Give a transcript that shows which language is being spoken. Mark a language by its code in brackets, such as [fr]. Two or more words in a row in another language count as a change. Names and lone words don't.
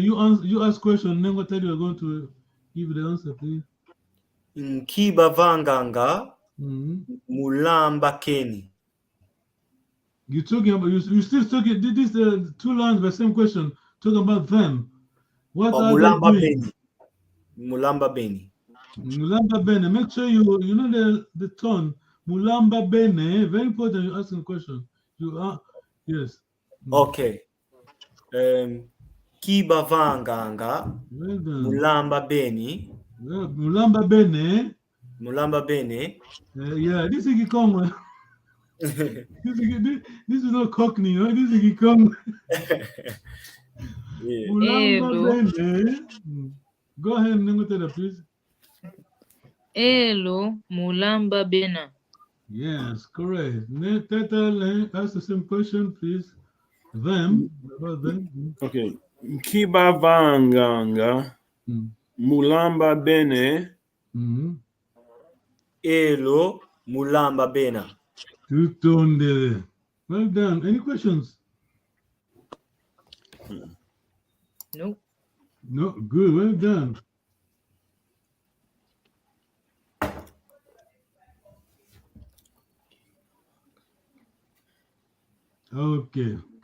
[en] You ask question, then what time you are going to give the answer, please? [kg] Nkibavanganga mulamba keni. [en] You're talking about you still talking this two lines the same question, talking about them. What are mulamba they doing? [kg] beni. Mulamba beni. Mulamba bene. [en] Make sure you know the tone. [kg] Mulamba bene. [en] Very important. You're asking a question. You are yes. Okay. [kg] Kibavanganga mulamba beni. Mulamba bene. Mulamba bene. [en] Yeah, this is Kikongo. This is not Cockney, right? This is Kikongo. [kg] Mulamba bene. [en] Go ahead, Nengotada, please. [kg] Hello, Mulamba Bena. [en] Yes, correct. Teta, ask the same question, please. Them, about them. Okay. [kg] Nkibavanganga mulamba bene. Elo mulamba bena. Tutonde. [en] Well done. Any questions? No. No, good. Well done. Okay.